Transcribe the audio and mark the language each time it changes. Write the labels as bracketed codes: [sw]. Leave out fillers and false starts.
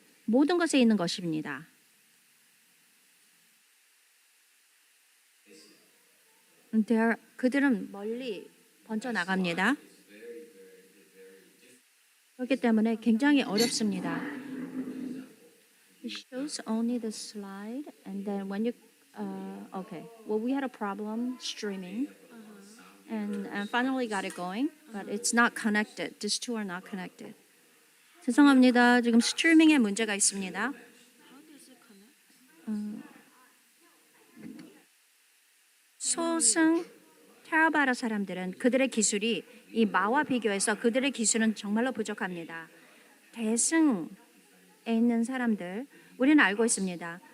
[ko] 모든 것에 있는 것입니다. 그들은 멀리 번져 나갑니다. 그렇기 때문에 굉장히 어렵습니다. [en] It shows only the slide, and then when you, okay, well we had a problem streaming, and finally got it going, but it's not connected. These two are not connected. [ko] 죄송합니다. 지금 스트리밍에 문제가 있습니다. 소승 테라바라 사람들은 그들의 기술이 이 마와 비교해서 그들의 기술은 정말로 부족합니다. 대승에 있는 사람들, 우리는 알고 있습니다.